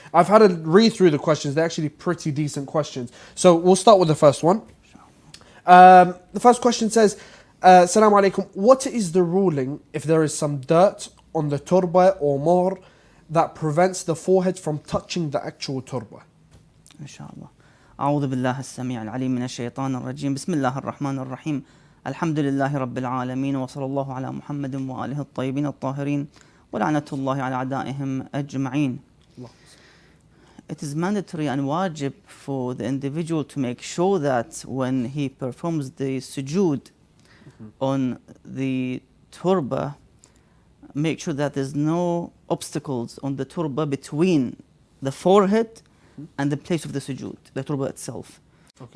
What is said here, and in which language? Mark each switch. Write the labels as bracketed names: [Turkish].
[English] I've had a read through the questions. They're actually pretty decent questions. So we'll start with the first one. The first question says, Assalamu alaikum. What is the ruling if there is some dirt on the turbah or more that prevents the forehead from touching the actual turbah? [Arabic] Inshallah. أعوذ بالله السميع العليم من الشيطان الرجيم بسم الله الرحمن الرحيم الحمد لله رب العالمين وصلى الله على محمد وآله الطيبين الطاهرين ولعنة الله على أعدائهم أجمعين. [English] It is mandatory and wajib for the individual to make sure that when he performs the sujood on the turbah, make sure that there's no obstacles on the turbah between the forehead and the place of the sujood, the turbah itself. Okay.